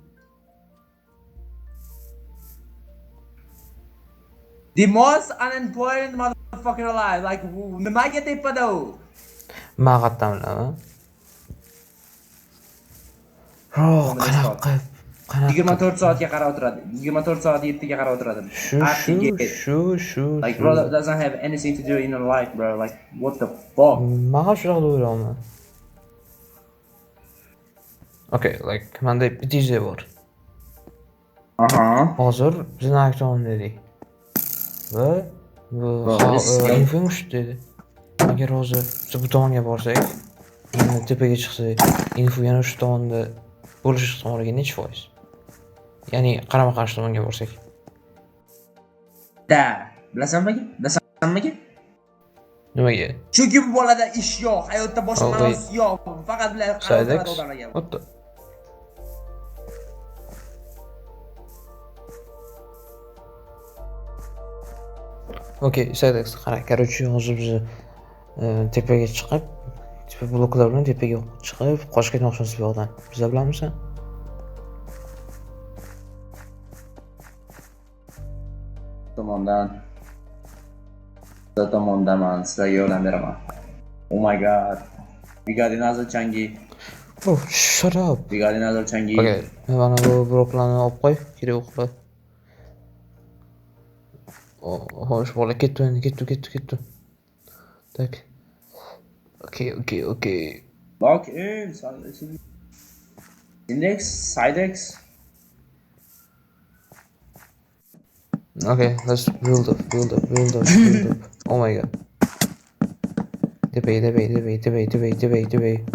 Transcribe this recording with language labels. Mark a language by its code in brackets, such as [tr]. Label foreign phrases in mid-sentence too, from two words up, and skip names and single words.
[en] The most unemployed motherfucker alive. Like, [uz] nimaga tepada u? Ma'qatdan bilaman. Bro, qanaqa 24 soatga qarab o'tiradi. 24 soat 7 ga qarab o'tiradi. Shu. [en] Like, bro, that doesn't have anything to do in your life, bro. Like, what the fuck? [uz] Maga shunaqa o'ylayman. [en] Okay, like, [uz] manda DJ bor. Aha. Hozir bizni aktyon dedik. Va info dedi. Agar hozir biz bu tomonga borsak, yana tepaga chiqsak, info yana shu tomonda bo'lish ehtimoliga necha foiz? Ya'ni qarama-qarshi tomonga borsak. Da, bilasanmi? Nimaga? Chunki bu bolada ish yo'q, hayotda boshqa ma'nosi yo'q. Faqat bilan qarab Sidex? turadi odamlarga. [en] What the? [uz] Okay, Sidex, qara, короче, hozir biz tepaga chiqib, tepa bloklar bilan tepaga chiqib, qochib ketmoqchimiz bu yoqdan. Biza bilamizmi? Tomondaman, sizlarga yordam beraman. [en] Oh my god. We got another changi. Oh, shut up. We got another changi. [uz] Okay, mana bu bloklarni olib qo'y, kerak o'qiladi. Xo'sh, bola ketdi. Tak. Okay. [en] Lock in. Index, Sidex. Okay, let's build up. Oh my god. Debate.